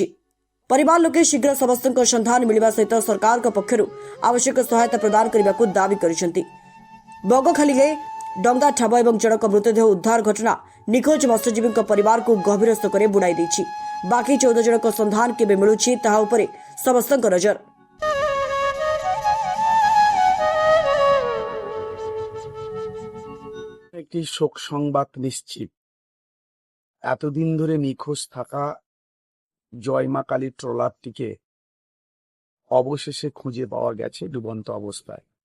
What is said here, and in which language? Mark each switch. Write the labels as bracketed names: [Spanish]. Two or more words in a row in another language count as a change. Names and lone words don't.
[Odia] ପରିବାର ଲୋକେ ଶୀଘ୍ର ସମସ୍ତଙ୍କ ସନ୍ଧାନ ମିଳିବା ସହିତ ସରକାରଙ୍କ ପକ୍ଷରୁ ଆବଶ୍ୟକ ସହାୟତା ପ୍ରଦାନ କରିବାକୁ ଦାବି କରିଛନ୍ତି। ବଗଖାଲିରେ ଡଙ୍ଗା ଠାବ ଏବଂ ଜଣଙ୍କ ମୃତଦେହ ଉଦ୍ଧାର ଘଟଣା ନିଖୋଜ ମତ୍ସ୍ୟଜୀବୀଙ୍କ ପରିବାରକୁ ଗଭୀର ଶୋକରେ ବୁଡ଼ାଇ ଦେଇଛି। ବାକି 14 ଜଣଙ୍କ ସନ୍ଧାନ କେବେ ମିଳୁଛି ତାହା ଉପରେ ସମସ୍ତଙ୍କ ନଜର। [Bangla] একটি শোক সংবাদ নিশ্চিত। এতদিন ধরে নিখোঁজ থাকা জয়মা কালী ট্রলারটিকে অবশেষে খুঁজে পাওয়া গেছে ডুবন্ত অবস্থায়।